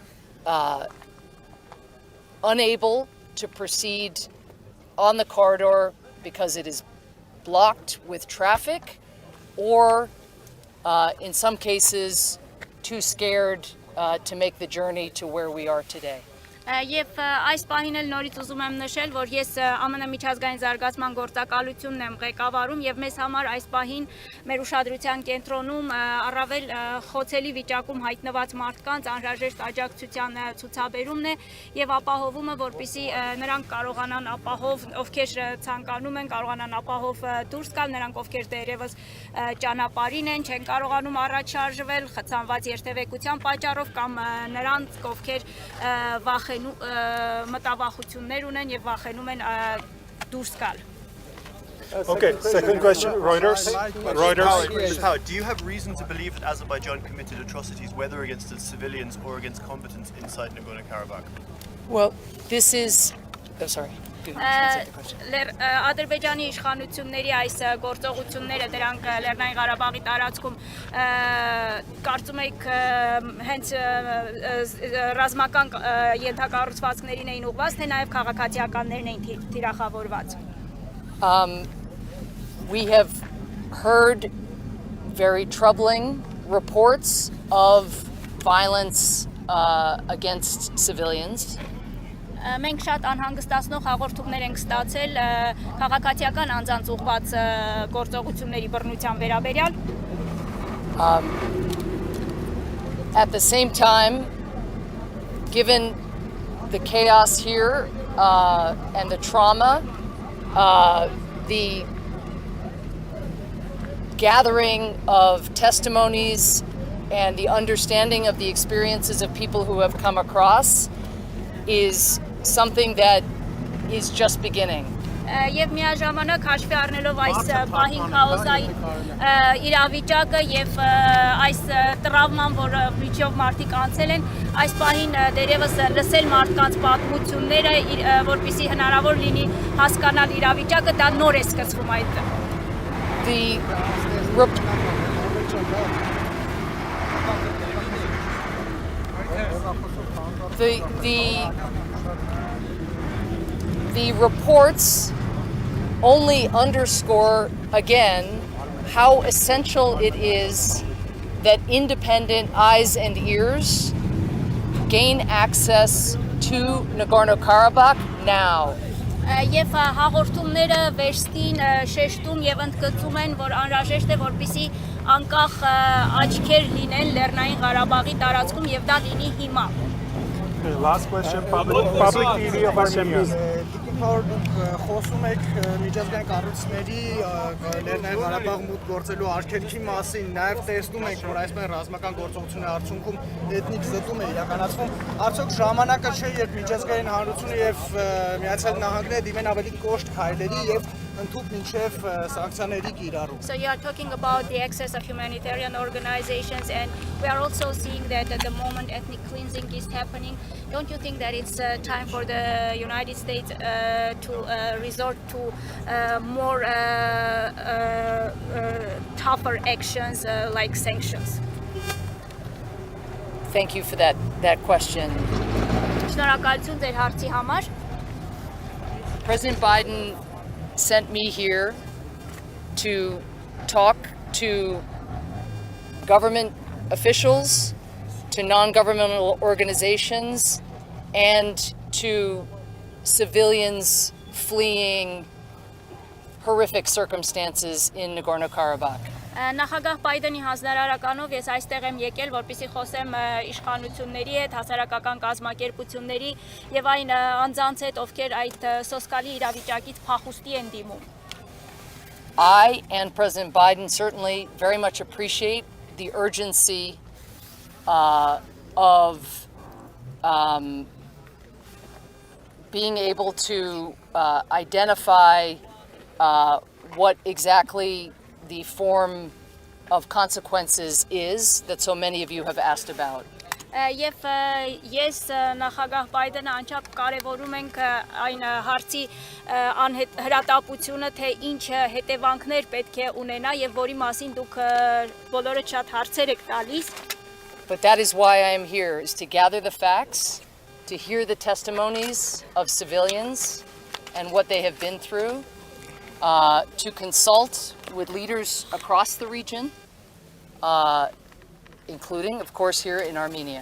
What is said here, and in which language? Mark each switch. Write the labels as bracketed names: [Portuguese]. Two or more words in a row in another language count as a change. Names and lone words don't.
[English] unable to proceed on the corridor because it is blocked with traffic, or in some cases too scared to make the journey to where we are today. [Armenian] Եվ այս պահին էլ նորից ուզում եմ նշել, որ ես ԱՄՆ միջազգային զարգացման գործակալությունն եմ ղեկավարում եւ մեզ համար այս պահին մեր ուշադրության կենտրոնում առավել խոցելի վիճակում հայտնված մարդկանց անհրաժեշտ աջակցության ցուցաբերումն է եւ ապահովումը, որպեսզի նրանք կարողանան ապահով, ովքեր ցանկանում են, կարողանան ապահով դուրս գալ, նրանք ովքեր դեռևս ճանապարհին են, չեն կարողանում առաջ շարժվել խցանված երթևեկության պատճառով կամ նրանց ովքեր մտավախություններ ունեն եւ վախենում են դուրս գալ. [English] Okay, second question, Reuters. How, do you have reason to believe that Azerbaijan committed atrocities, whether against its civilians or against combatants inside Nagorno Karabakh? Well, this is... Oh, sorry. [Armenian] Ադրբեջանի իշխանությունների այս գործողությունները դրանք Լեռնային Ղարաբաղի տարածքում կարծում եք հենց ռազմական ենթակառուցվածքներին էին ուղղված, թե նաև քաղաքացիականներն էին թիրախավորված. [English] We have heard very troubling reports of violence against civilians. [Armenian] Մենք շատ անհանգստացնող հաղորդումներ ենք ստացել քաղաքացիական անձանց ուղղված գործողությունների բռնության վերաբերյալ։ [English] At the same time, given the chaos here and the trauma, the gathering of testimonies and the understanding of the experiences of people who have come across is something that is just beginning. [Armenian] Եվ միաժամանակ հաշվի առնելով այս պահին քաոսային իրավիճակը եւ այս տրավման, որը միջով մարդիկ անցել են, այս պահին դերևս լսել մարդկանց պատմությունները, որպեսզի հնարավոր լինի հասկանալ իրավիճակը, դա նոր է սկսվում այդ։ [English] The reports only underscore again how essential it is that independent eyes and ears gain access to Nagorno Karabakh now. [Armenian] Եվ հաղորդումները վերստին շեշտում եւ ընդգծում են, որ անհրաժեշտ է որպեսզի անկախ աչքեր լինեն Լեռնային Ղարաբաղի տարածքում եւ դա լինի հիմա։ [English] Last question, public TV of Armenia. [Armenian] Խոսում եք միջազգային կառույցների Լեռնային Ղարաբաղ մուտք գործելու արգելքի մասին, նաև տեսնում ենք, որ այսպես ռազմական գործողությունների արդյունքում էթնիկ զտում է իրականացվում։ Արդյոք ժամանակը չէ, երբ միջազգային հանրությունը եւ Միացյալ Նահանգները դիմեն ավելի կոշտ քայլերի եւ ընդհանուր մինչեւ սանկցիաների կիրառում։ [English] So you are talking about the access of humanitarian organizations, and we are also seeing that at the moment ethnic cleansing is happening. Don't you think that it's time for the United States to resort to more tougher actions like sanctions? Thank you for that question. [Armenian] Շնորհակալություն ձեր հարցի համար։ [English] President Biden sent me here to talk to government officials, to non-governmental organizations, and to civilians fleeing horrific circumstances in Nagorno Karabakh. [Armenian] Նախագահ Բայդենի հանձնարարականով ես այստեղ եմ եկել, որպեսզի խոսեմ իշխանությունների հետ, հասարակական կազմակերպությունների եւ այն անձանց հետ, ովքեր այդ սոսկալի իրավիճակից փախուստի են դիմում։ [English] I and President Biden certainly very much appreciate the urgency of being able to identify what exactly the form of consequences is that so many of you have asked about. [Armenian] Եվ ես նախագահ Բայդենը անչափ կարևորում ենք այն հարցի հրատապությունը, թե ինչ հետևանքներ պետք է ունենա եւ որի մասին դուք բոլորը շատ հարցեր եք տալիս։ [English] But that is why I am here, is to gather the facts, to hear the testimonies of civilians and what they have been through, to consult with leaders across the region, including, of course, here in Armenia.